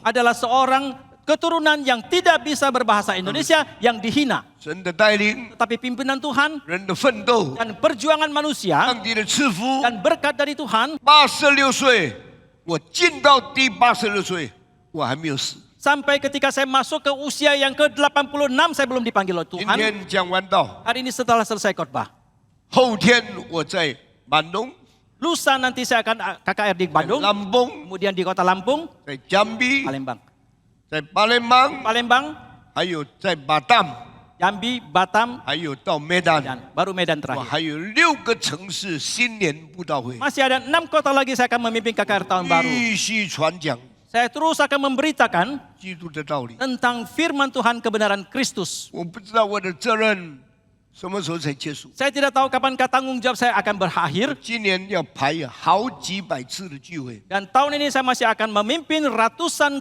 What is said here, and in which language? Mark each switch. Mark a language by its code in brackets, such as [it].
[id] Adalah seorang keturunan yang tidak bisa berbahasa Indonesia yang dihina. [zh] 神的带领， [id] Tetapi pimpinan Tuhan [zh] 人的奋斗， [id] dan perjuangan manusia [zh] 上帝的赐福。 [id] dan berkat dari Tuhan [zh] 86岁，我进到第86岁，我还没有死。 [id] sampai ketika saya masuk ke usia yang ke-86 saya belum dipanggil oleh [zh] 今 [id] Tuhan. [zh] 天讲完道， [id] Hari ini setelah selesai khotbah. [zh] 后天我在板东、 [id] Lusa nanti saya akan KKR di Bandung, [zh] 南崩、 [id] kemudian di kota Lampung, [zh] 在江比、 [id] Palembang. [zh] 在巴联邦， [id] Palembang, [zh] 还有在巴淡， [id] Jambi, Batam, [zh] 还有到梅丹， [id] dan baru Medan terakhir. [zh] 还有6个城市新年布道会， [id] Masih ada 6 kota lagi saya akan memimpin KKR tahun baru. [zh] 继续传讲 [id] Saya terus akan memberitakan [zh] 基督的道理。 [id] tentang firman Tuhan kebenaran Kristus. [zh] 我不知道我的责任什么时候才结束。 [id] Saya tidak tahu kapankah tanggung jawab saya akan berakhir. [zh] 今年要排好几百次的聚会， [id] Dan tahun ini saya masih akan memimpin ratusan